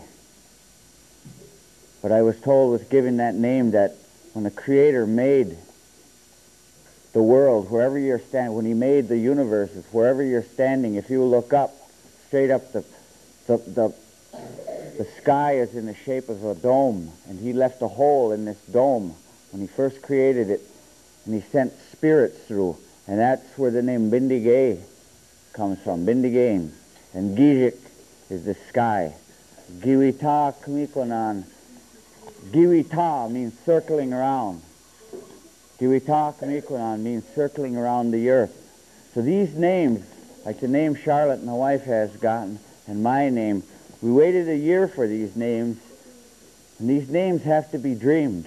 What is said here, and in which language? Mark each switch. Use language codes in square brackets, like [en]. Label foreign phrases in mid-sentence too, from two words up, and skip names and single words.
[en] But I was told with giving that name that when the Creator made the world, wherever you're standing, when He made the universes, wherever you're standing, if you look up, straight up, the sky is in the shape of a dome, and He left a hole in this dome when He first created it, and He sent spirits through, and that's where the name Bindige comes from, Bindige. And Gijik is the sky. [oj] Giwita Kumikonan. [en] Giwita means circling around. [oj] Giwita Kumikonan [en] means circling around the earth. So these names, like the name Charlotte, my wife, has gotten, and my name, we waited a year for these names, and these names have to be dreamed.